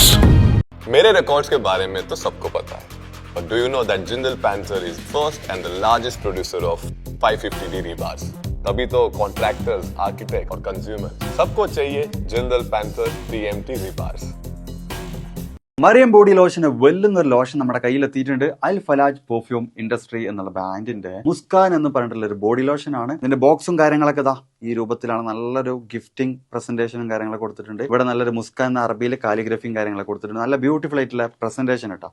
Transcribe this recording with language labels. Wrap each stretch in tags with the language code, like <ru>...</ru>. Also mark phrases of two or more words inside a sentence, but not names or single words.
<hi>मेरे रिकॉर्ड्स के बारे में तो सबको पता है,</hi> <en>but do you know that Jindal Panther is first and the largest producer of 550D rebars?</en> <hi>तभी तो</hi> <en>contractors, architect</en> <hi>और कंज्यूमर सबको चाहिए Jindal Panther TMT rebars.</hi> <ml>മറിയം</ml> <en>body lotion</en> <ml>വെല്ലുന്ന ഒരു ലോഷൻ നമ്മുടെ കയ്യിലെത്തിയിട്ടുണ്ട്. അൽ ഫലാജ് പെർഫ്യൂം ഇൻഡസ്ട്രി എന്നുള്ള ബ്രാൻഡിന്റെ മുസ്കാൻ എന്ന് പറഞ്ഞിട്ടുള്ള ഒരു</ml> <en>body lotion</en> <ml>ആണ്. ഇതിന്റെ ബോക്സും കാര്യങ്ങളൊക്കെ ദാ ഈ രൂപത്തിലാണ്. നല്ലൊരു</ml> <en>gifting presentation</en> <ml>കാര്യങ്ങളൊക്കെ കൊടുത്തിട്ടുണ്ട്. ഇവിടെ നല്ലൊരു മുസ്കാൻ എന്ന അറബിയിൽ കാലിഗ്രഫിയും കാര്യങ്ങളൊക്കെ കൊടുത്തിട്ടുണ്ട്. നല്ല ബ്യൂട്ടിഫുൾ ആയിട്ടുള്ള പ്രസന്റേഷൻ കേട്ടോ.</ml>